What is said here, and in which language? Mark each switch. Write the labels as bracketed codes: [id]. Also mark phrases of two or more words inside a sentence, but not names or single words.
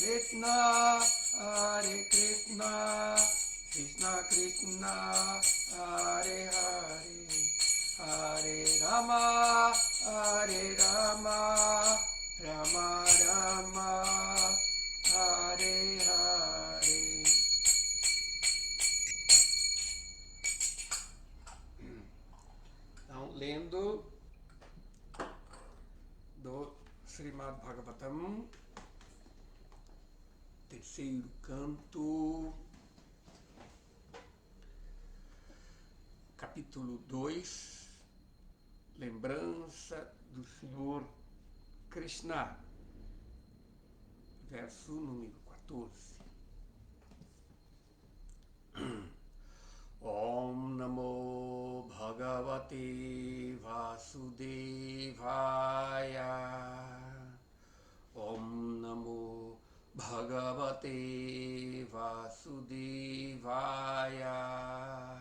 [sa] Krishna, Hare Krishna, Krishna Krishna, Hare Hare, Hare Rama, Hare Rama, Rama Rama, Hare Hare. [pt] Então, lendo do Srimad Bhagavatam, terceiro canto, capítulo 2, lembrança do Senhor Krishna, verso número 14. [sa] Om Namo Bhagavate Vasudevaya. Om Namo Bhagavate Vasudevaya.